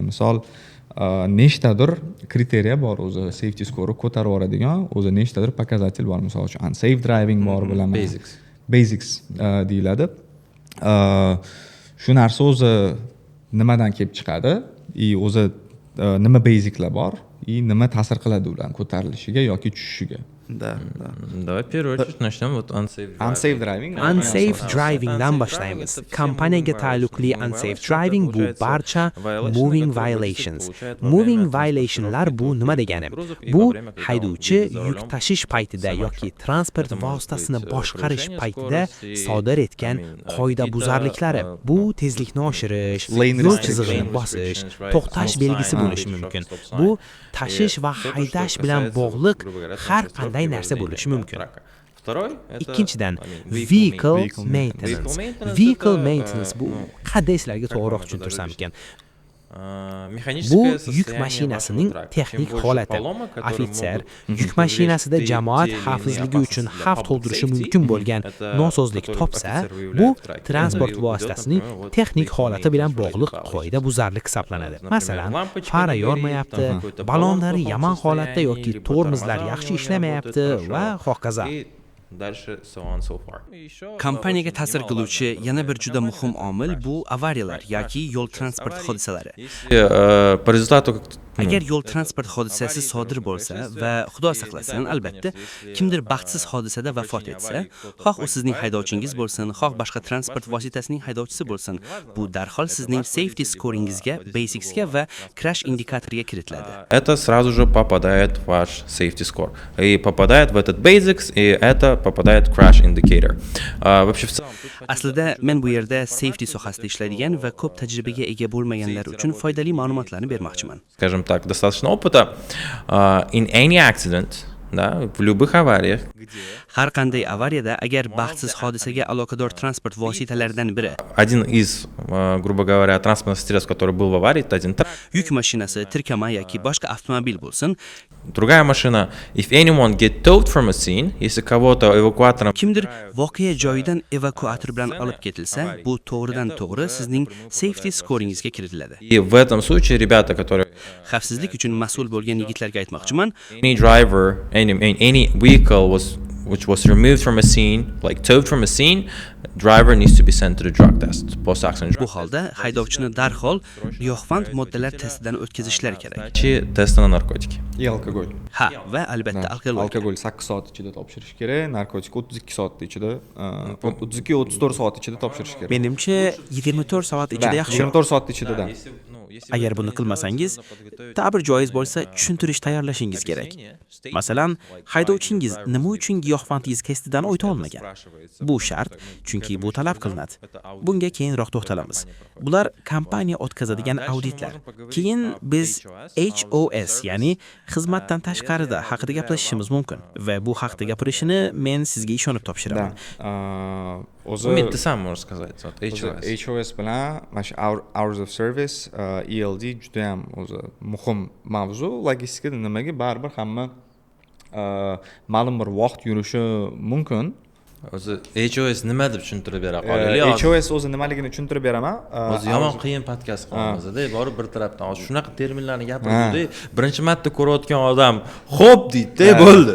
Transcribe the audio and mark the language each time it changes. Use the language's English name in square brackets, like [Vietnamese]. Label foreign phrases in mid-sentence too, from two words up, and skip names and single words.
[Uzbek] Misol, nechtadir kriteriya bor o'zi [English] safety score [Uzbek] ko'tarib yuboradigan, o'zi nechtadir показатель bor. Misol uchun [English] unsafe driving [Uzbek] bor bilaman. Basics deyiladi. Shu narsa o'zi nimadan kelib chiqadi? O'zi nima basiclar bor? Nima ta'sir qiladi ularning ko'tarilishiga yoki tushishiga? [Russian] Да. Давай в первую очередь начнем вот [English] unsafe driving. Unsafe drivingdan [Uzbek] boshlaymiz. Kompaniyaga taalluqli [English] unsafe driving [Uzbek] bu barcha [English] moving violations. Moving violationlar [Uzbek] bu nima degani? Bu haydovchi yuk tashish paytida yoki transport vositasini boshqarish paytida sodir etgan qoidabuzarliklari. Bu tezlikni oshirish, yo'l chizig'ini bosish, to'xtash belgisi bo'lishi mumkin. Bu tashish va haydash bilan bog'liq har qanday narsa bo'lishi mumkin. Ikkinchidan, [English] vehicle maintenance. Vehicle maintenance [Uzbek] bu qanday sizlarga to'g'riroq tushuntirsam ekan? Bu yuk mashinasining texnik holati. Ofitser yuk mashinasida jamoat xavfsizligi uchun xavf tug'dirishi mumkin bo'lgan nosozlik topsa, bu transport vositasining texnik holati bilan bog'liq qoidabuzarlik hisoblanadi. Masalan, fara yormayapti, ballonlari yomon holatda yoki tormozlar yaxshi ishlamayapti va hokazo. Kompaniyaga ta'sir qiluvchi yana bir juda muhim omil bu avariyalar yoki yo'l transport hodisalari. [Russian] По результату [Uzbek] Agar yo'l transport hodisasi sodir bo'lsa va xudo saqlasin, albatta, kimdir baxtsiz hodisada vafot etsa, xoh u sizning haydovchingiz bo'lsin, xoh boshqa transport vositasining haydovchisi bo'lsin, bu darhol sizning [English] safety scoringizga, [Uzbek] basicsga va [English] crash indikatoriga [Uzbek] kiritiladi. [Russian] Это сразу же попадает в ваш [English] safety score. [Russian] И попадает в этот basics, и это попадает в [English] crash indicator. [Russian] Вообще в целом [Uzbek] Aslida men bu yerda safety sohasida ishlaydigan va ko'p tajribaga ega bo'lmaganlar uchun foydali ma'lumotlarni bermoqchiman. [Russian] Скажем так, достаточно опыта. [English] In any accident, [Russian] да, в любых авариях, [Uzbek] Har qanday avariyada agar baxtsiz hodisaga aloqador transport vositalaridan biri [Russian] один из, грубо говоря, транспортных средств, который был в аварии, это один трак. [Uzbek] yuk mashinasi, tirkama yoki boshqa avtomobil bo'lsin, [Russian] Другая машина, [English] if anyone get towed from a scene, [Russian] если кого-то эвакуатором [Uzbek] kimdir voqea joyidan evakuator bilan olib ketilsa, bu to'g'ridan to'g'ri sizning [English] safety scoringizga [Uzbek] kiritiladi. [Russian] И в этом случае ребята, которые [Uzbek] Xavfsizlik uchun mas'ul bo'lgan yigitlarga aytmoqchiman, [English] any driver, any vehicle which was removed from a scene, like towed from a scene, driver needs to be sent to the drug test, post-accident [Uzbek] bu holda haydovchini darhol giyohvand moddalar testidan o'tkazishlari kerak. [Russian] Тесты на наркотики. И alkogol. [Uzbek] Ha, va albatta alkogol. Alkogol 8 soat ichida topshirish kerak, narkotik 32 soat ichida, 32-34 soat ichida topshirish kerak. Menimcha 24 soat ichida yaxshi. 24 soat ichida. Agar buni qilmasangiz, ta'bir joiz bo'lsa, tushuntirish tayyorlashingiz kerak. Masalan, haydovchingiz nima uchun giyohvandlik testidan o'ta olmagan? Bu shart, chunki bu talab qilinadi. Bunga keyinroq to'xtalamiz. Bular kompaniya o'tkazadigan auditlar. Keyin biz HOS, ya'ni xizmatdan tashqarida haqida gaplashishimiz mumkin va bu haqida gapirishini men sizga ishonib topshiraman. [Russian] Umid, ты сам можешь сказать. Вот, [Uzbek] HOS bilan mana shu [English] hours of service, [Uzbek] ELD juda ham o'zi muhim mavzu. Logistikada nimaga baribir hamma ma'lum bir vaqt yurishi mumkin. O'zi HOS nima deb tushuntirib bera qolaylik. HOS o'zi nimaligini tushuntirib beraman. O'zi yomon qiyin podkast qilamiz-da, borib bir tarafdan hozir shunaqa terminlarni gapirdi, birinchi marta ko'rayotgan odam xo'p deydi-da, bo'ldi.